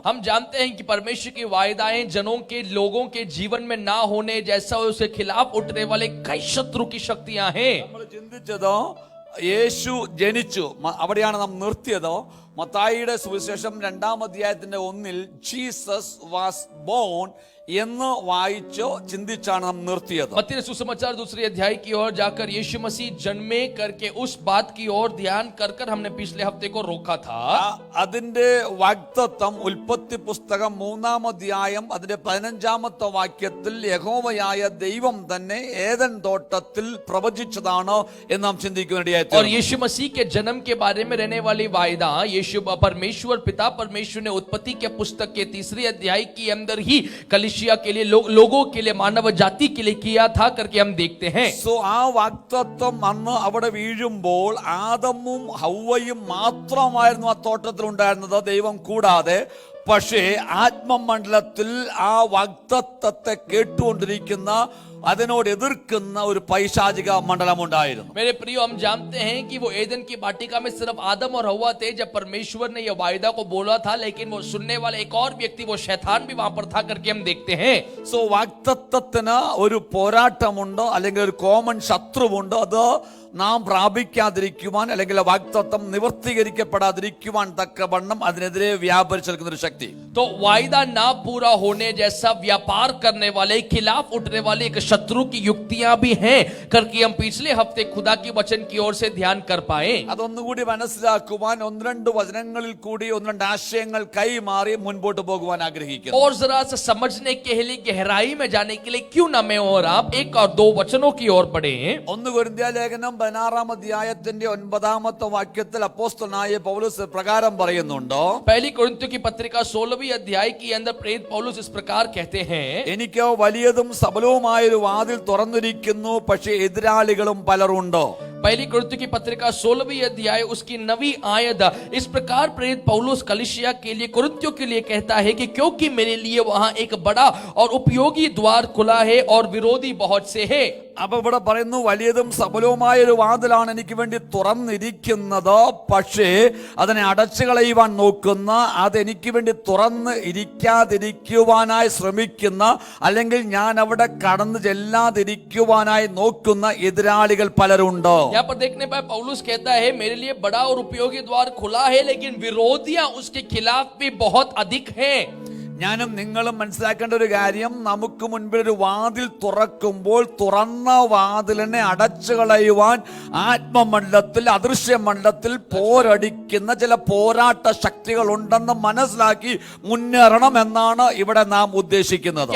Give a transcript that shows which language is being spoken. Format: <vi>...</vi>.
<hi>हम जानते हैं कि परमेश्वर की वायदाएं जनों के, लोगों के जीवन में ना होने जैसा उसके खिलाफ उठने वाले कई शत्रु की शक्तियां हैं.</hi> <ml>നമ്മൾ ചിന്തിച്ചതോ യേശു ജനിച്ചു, അവിടെയാണ് നാം നിർത്തിയതോ. മത്തായിയുടെ സുവിശേഷം 2-ാം അധ്യായത്തിന്റെ 1-ൽ</ml> <en>Jesus was born</en> <ml>എന്ന് വായിച്ചോ ചിന്തിച്ചാണ് നാം നിർത്തിയത്.</ml> <hi>मत्ती सुसमाचार 2 अध्याय की ओर जाकर यीशु मसीह जन्मे करके उस बात की ओर ध्यान कर हमने पिछले हफ्ते को रोका था.</hi> <ml>അതിന്റെ വാഗ്ദത്തം ഉൽപ്പത്തി പുസ്തകം 3-ാം അധ്യായം അതിന്റെ 15-ാമത്തെ വാക്യത്തിൽ യഹോവയായ ദൈവം തന്നെ ഏദൻ തോട്ടത്തിൽ പ്രവചിച്ചതാണ് എന്ന് നാം ചിന്തിക്കുകയായി.</ml> <hi>और यीशु मसीह के जन्म के बारे में रहने वाली वायदा यीशु परमेश्वर पिता परमेश्वर ने उत्पत्ति के पुस्तक के 3 अध्याय के अंदर ही कलीसिया के लिए, लोगों के लिए, मानव जाति के लिए किया था करके हम देखते हैं.</hi> <ml>സോ ആ വാഗ്ദത്തം അന്ന് അവിടെ വീഴുമ്പോൾ ആദമും ഹവ്വയും മാത്രമായിരുന്നു ആ തോട്ടത്തിൽ ഉണ്ടായിരുന്നത്, ദൈവം കൂടാതെ. പക്ഷേ ആത്മമണ്ഡലത്തിൽ ആ വാഗ്ദത്തത്തെ കേട്ടുകൊണ്ടിരിക്കുന്ന, അതിനോട് എതിർക്കുന്ന ഒരു പൈശാചിക മണ്ഡലം ഉണ്ടായിരുന്നു.</ml> <hi>मेरे प्रियो, हम जानते हैं कि वो एदन की वाटिका में सिर्फ आदम और हव्वा थे जब परमेश्वर ने ये वायदा को बोला था, लेकिन वो सुनने वाला एक और व्यक्ति, वो शैतान भी वहां पर था करके हम देखते हैं.</hi> <ml>സോ വാഗ്ദത്തത്തിന് ഒരു പോരാട്ടമുണ്ടോ അല്ലെങ്കിൽ ഒരു കോമൺ ശത്രുവുണ്ടോ, അത് നാം പ്രാപിക്കാതിരിക്കുവാൻ അല്ലെങ്കിൽ വാഗ്ദത്തം നിവർത്തീകരിക്കപ്പെടാതിരിക്കുവാൻ തക്കവണ്ണം അതിനെതിരെ വ്യാപരിച്ചു നിൽക്കുന്ന ഒരു ശക്തി.</ml> <hi>तो वायदा ना पूरा होने जैसा व्यापार करने वाले, खिलाफ उठने वाले एक शत्रु की युक्तियां भी हैं करके हम पिछले हफ्ते खुदा की वचन की ओर से ध्यान कर पाए.</hi> <ml>അതൊന്നുകൂടി മനസ്സിലാക്കുവാൻ 1-2 വചനങ്ങളിൽ കൂടി 1-2 ആശയങ്ങൾ കൈമാറി മുൻപോട്ട് പോകുവാൻ ആഗ്രഹിക്കുന്നു.</ml> <hi>और जरा सा समझने के लिए, गहराई में जाने के लिए क्यों ना मैं और आप 1 और 2 वचनों की ओर बढ़े.</hi> <ml>1 കൊരിന്ത്യ ലേഖനം 16-ാം അധ്യായത്തിന്റെ 9-ാമത്തെ വാക്യത്തിൽ അപ്പോസ്തലനായ പൗലോസ് പ്രകാരം പറയുന്നുണ്ടോ,</ml> <hi>पहली कोरिन्थियों की पत्रिका 16वीं अध्याय के अंदर प्रेरित पौलुस इस प्रकार कहते हैं,</hi> <ml>എനിക്കോ വലിയതും സബലവുമായൊരു വാതിൽ തുറന്നിരിക്കുന്നു, പക്ഷേ എതിരാളികളും പലരുണ്ടോ.</ml> <hi>पहली कोरिन्थियों की पत्रिका 16वीं अध्याय उसकी 9वीं आयत इस प्रकार प्रेरित पौलुस कलीसिया के लिए, कोरिन्थियों के लिए कहता है कि क्योंकि मेरे लिए वहां एक बड़ा और उपयोगी द्वार खुला है और विरोधी बहुत से हैं.</hi> <ml>അപ്പൊ ഇവിടെ പറയുന്നു വലിയതും സബലവുമായ ഒരു വാതിലാണ് എനിക്ക് വേണ്ടി തുറന്നിരിക്കുന്നത്, പക്ഷേ അതിനെ അടച്ചു കളയുവാൻ നോക്കുന്ന, അതെനിക്ക് വേണ്ടി തുറന്ന് ഇരിക്കാതിരിക്കുവാനായി ശ്രമിക്കുന്ന, അല്ലെങ്കിൽ ഞാൻ അവിടെ കടന്നു ചെല്ലാതിരിക്കുവാനായി നോക്കുന്ന എതിരാളികൾ പലരുണ്ട്.</ml> <hi>यहाँ पर देखने पर पौलुस कहता है मेरे लिए बड़ा और उपयोगी द्वार खुला है, लेकिन विरोधियां उसके खिलाफ भी बहुत अधिक हैं.</hi> <ml>ഞാനും നിങ്ങളും മനസ്സിലാക്കേണ്ട ഒരു കാര്യം, നമുക്ക് മുൻപിൽ ഒരു വാതിൽ തുറക്കുമ്പോൾ തുറന്ന വാതിലിനെ അടച്ചു കളയുവാൻ ആത്മമണ്ഡലത്തിൽ, അദൃശ്യമണ്ഡലത്തിൽ പോരടിക്കുന്ന ചില പോരാട്ട ശക്തികൾ ഉണ്ടെന്ന് മനസ്സിലാക്കി മുന്നേറണം എന്നാണ് ഇവിടെ നാം ഉദ്ദേശിക്കുന്നത്.</ml>